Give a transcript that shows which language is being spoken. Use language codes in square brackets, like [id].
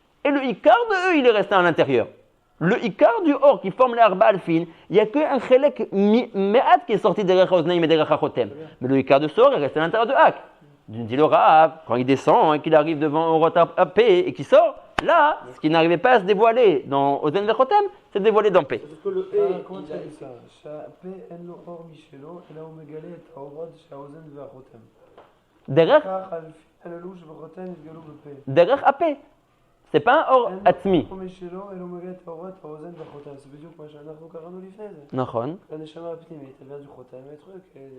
[fr] Et le Ikar de eux, il est resté à l'intérieur. Le Ikar du Or qui forme les Arba Alfin, il n'y a qu'un Chelek Me'at qui est sorti derrière Oznaïm et derrière Chotem. Mais le Ikar de ce Or est resté à l'intérieur de Hak. Dit le Rav, quand il descend, qu'il arrive devant Orot Apé et qu'il sort, là, ce qui n'arrivait pas à se dévoiler dans Ozen Vechotem, c'est dévoilé dans P. Parce que le comment tu dis ça? [he] שהפה אין לו אור משלו, אלא הוא מגלה את האורות שהאוזן והחותם. [fr] Derrière [he] כך הללו שבחותם נתגלו בפה. [fr] Derrière Apé. C'est pas un or עצמי. [he] אין לו אור משלו, אלא הוא מגלה את האורות האוזן והחותם. זה בדיוק מה שאנחנו קראנו לפני זה. נכון. הנשמה הפנימית, [fr] elle vient du חותם, et truc.